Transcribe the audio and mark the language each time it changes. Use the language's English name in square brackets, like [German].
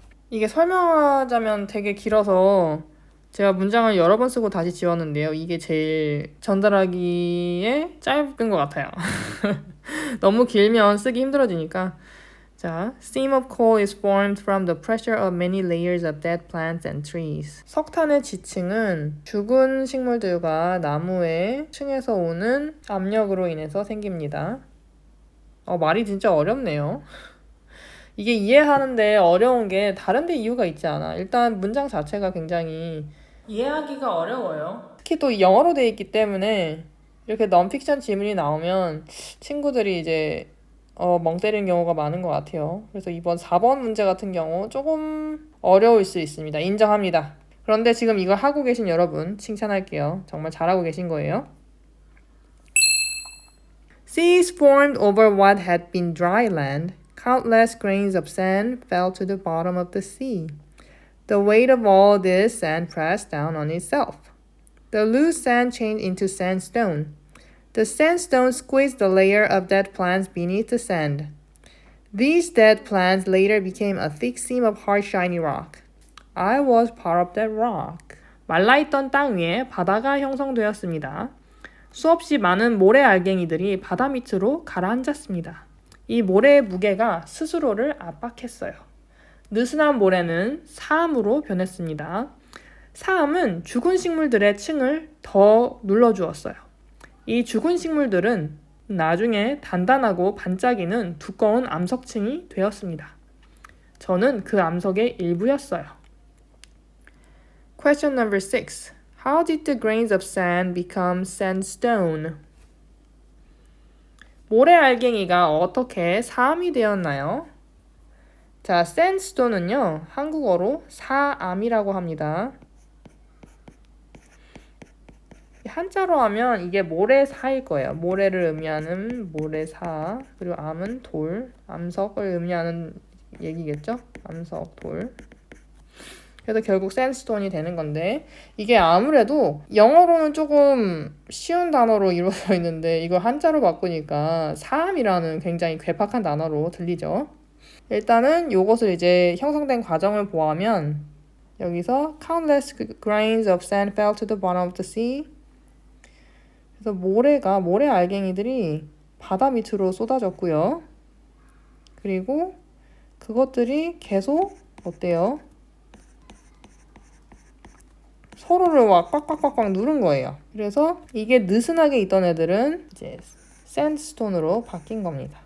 [Korean] 이게 설명하자면 되게 길어서 제가 문장을 여러 번 쓰고 다시 지웠는데요. 이게 제일 전달하기에 짧은 것 같아요. 너무 길면 쓰기 힘들어지니까. [English] 자, Steam of coal is formed from the pressure of many layers of dead plants and trees. [Korean] 석탄의 지층은 죽은 식물들과 나무의 층에서 오는 압력으로 인해서 생깁니다. 말이 진짜 어렵네요. 이게 이해하는데 어려운 게 다른 데 이유가 있지 않아. 일단 문장 자체가 굉장히 이해하기가 어려워요. 특히 또 영어로 돼 있기 때문에 이렇게 넌픽션 지문이 나오면 친구들이 이제 멍 때리는 경우가 많은 것 같아요. 그래서 이번 4번 문제 같은 경우 조금 어려울 수 있습니다. 인정합니다. 그런데 지금 이걸 하고 계신 여러분 칭찬할게요. 정말 잘하고 계신 거예요. [English] Seas formed over what had been dry land. Countless grains of sand fell to the bottom of the sea. The weight of all this sand pressed down on itself. The loose sand changed into sandstone. The sandstone squeezed the layer of dead plants beneath the sand. These dead plants later became a thick seam of hard, shiny rock. I was part of that rock. [Korean] 말라있던 땅 위에 바다가 형성되었습니다. 수없이 많은 모래 알갱이들이 바다 밑으로 가라앉았습니다. 이 모래의 무게가 스스로를 압박했어요. 느슨한 모래는 사암으로 변했습니다. 사암은 죽은 식물들의 층을 더 눌러주었어요. 이 죽은 식물들은 나중에 단단하고 반짝이는 두꺼운 암석층이 되었습니다. 저는 그 암석의 일부였어요. [English] Question number 6. How did the grains of sand become sandstone? [Korean] 모래 알갱이가 어떻게 사암이 되었나요? 자, sandstone은요, 한국어로 사암이라고 합니다. 한자로 하면 이게 모래사일 거예요. 모래를 의미하는 모래사, 그리고 암은 돌, 암석을 의미하는 얘기겠죠? 암석, 돌. 그래서 결국 sandstone이 되는 건데 이게 아무래도 영어로는 조금 쉬운 단어로 이루어져 있는데 이걸 한자로 바꾸니까 사암이라는 굉장히 괴팍한 단어로 들리죠. 일단은 이것을 이제 형성된 과정을 보아하면 여기서 [English] countless grains of sand fell to the bottom of the sea. [Korean] 그래서 모래 알갱이들이 바다 밑으로 쏟아졌고요. 그리고 그것들이 계속 어때요? 서로를 막 꽉꽉꽉꽉 누른 거예요. 그래서 이게 느슨하게 있던 애들은 이제 샌드스톤으로 바뀐 겁니다.